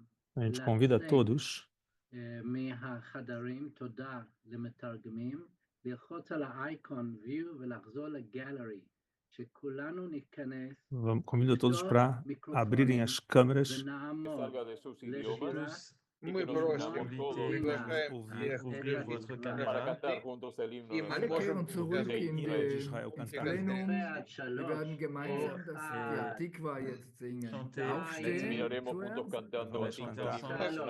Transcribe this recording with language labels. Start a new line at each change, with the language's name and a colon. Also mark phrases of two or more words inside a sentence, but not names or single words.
Portuguese: A gente convida todos
Hebrew: מהחדרים, תודה למתרגמים, ללחוץ על האייקון view ולחזור לגלרי, שכולנו ניכנס,
Portuguese: convido todos para abrirem as câmeras
Hebrew: ונעמוד לשירה,
Spanish: Muy
Russian: просим, приглашаем всех
Spanish: para cantar juntos el himno.
German: Alle kehren zurück in den Plenum. Wir werden gemeinsam die Tikva jetzt singen. Aufstehen.
Spanish: Terminaremos juntos cantando el himno nacional de